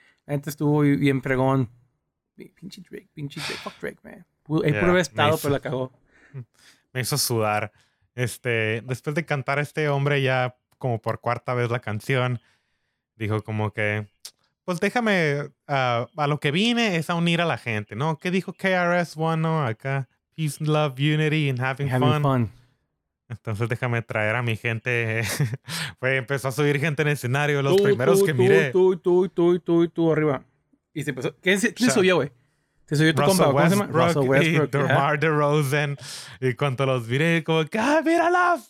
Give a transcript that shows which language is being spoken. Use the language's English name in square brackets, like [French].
[Spanish] La gente estuvo bien pregón. Pinche Drake. [English] Fuck Drake, man. [Spanish] Puro estado, pero la cagó. Me hizo sudar. Después de cantar este hombre ya como por cuarta vez la canción, dijo como que, pues déjame, a lo que vine es a unir a la gente, ¿no? ¿Qué dijo KRS-One, no? [English] Acá, peace, love, unity, and having fun. [Spanish] Entonces déjame traer a mi gente. Pues empezó a subir gente en el escenario, los primeros que miré. Tú, arriba. Y se empezó. ¿Quién subió, güey? Te subió tu compa, ¿cómo se llama? Russell Westbrook. DeMar DeRozan. Y cuando los miré, como que, ¡ah, míralos!